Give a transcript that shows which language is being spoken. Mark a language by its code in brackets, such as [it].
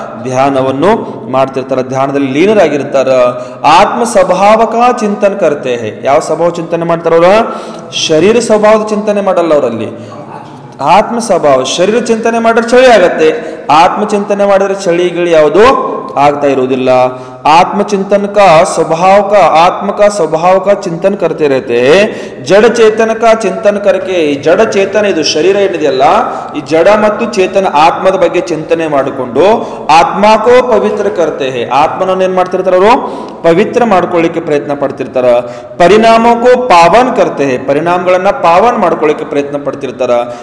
[kn] ಧ್ಯಾನವನ್ನು ಮಾಡ್ತಿರ್ತಾರ, ಧ್ಯಾನದಲ್ಲಿ ಲೀನರಾಗಿರ್ತಾರ. [hi] ಆತ್ಮ ಸ್ವಭಾವಕ ಚಿಂತನ ಕರ್ತೆ ಹೇ. [kn] ಯಾವ ಸ್ವಭಾವ ಚಿಂತನೆ ಮಾಡ್ತಾರ ಅವ್ರ? ಶರೀರ ಸ್ವಭಾವದ ಚಿಂತನೆ ಮಾಡಲ್ಲ ಅವರಲ್ಲಿ. ಆತ್ಮ ಸ್ವಭಾವ, ಶರೀರ ಚಿಂತನೆ ಮಾಡಿದ್ರೆ ಚಳಿ ಆಗತ್ತೆ, ಆತ್ಮ ಚಿಂತನೆ ಮಾಡಿದ್ರೆ ಚಳಿಗಳು ಯಾವುದು ಆಗ್ತಾ ಇರುವುದಿಲ್ಲ. [hi] आत्मचिंतन का स्वभाव का, आत्म का स्वभाव का चिंतन करते रहते हैं. जड़ चेतन का चिंतन करके, जड़ चेतन [kn] ಇದು ಶರೀರ ಏನಿದೆಯಲ್ಲ, ಈ ಜಡ ಮತ್ತು ಚೇತನ ಆತ್ಮದ ಬಗ್ಗೆ ಚಿಂತನೆ ಮಾಡಿಕೊಂಡು [hi] ಆತ್ಮಕೋ ಪವಿತ್ರ ಕರ್ತೆ ಹೇ, [kn] ಆತ್ಮನನ್ನು ಏನ್ ಮಾಡ್ತಿರ್ತಾರ ಅವರು? ಪವಿತ್ರ ಮಾಡ್ಕೊಳ್ಳಿಕ್ಕೆ ಪ್ರಯತ್ನ ಪಡ್ತಿರ್ತಾರ. [hi] ಪರಿಣಾಮಕ್ಕೂ ಪಾವನ್ ಕರ್ತೆ ಹೇ, [kn] ಪರಿಣಾಮಗಳನ್ನ ಪಾವನ್ ಮಾಡ್ಕೊಳ್ಳಿಕ್ಕೆ ಪ್ರಯತ್ನ ಪಡ್ತಿರ್ತಾರ.